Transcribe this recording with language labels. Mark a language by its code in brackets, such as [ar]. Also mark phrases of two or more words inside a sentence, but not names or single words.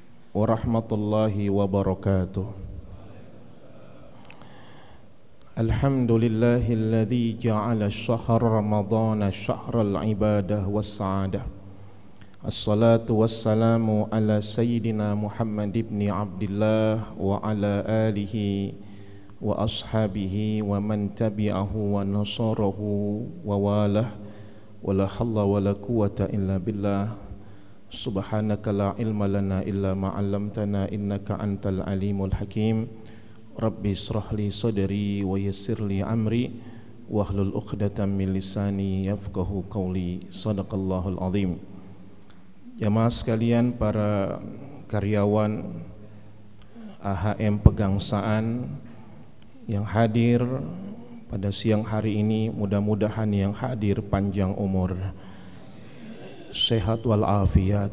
[ar] ورحمة الله وبركاته. الحمد لله الذي جعل شهر رمضان شهر العبادة والسعادة. الصلاة والسلام على سيدنا محمد بن عبد الله وعلى آله وأصحابه ومن تبعه ونصره ووالاه. ولا حول ولا قوة إلا بالله. سبحانك لا علم لنا إلا ما علمتنا إنك أنت العليم الحكيم. رب اشرح لي صدري ويسر لي أمري واحلل عقدة من لساني يفقهوا قولي. صدق الله العظيم. [id] Jamaah sekalian, para karyawan AHM Pegangsaan yang hadir pada siang hari ini, mudah-mudahan yang hadir panjang umur, sehat wal afiat.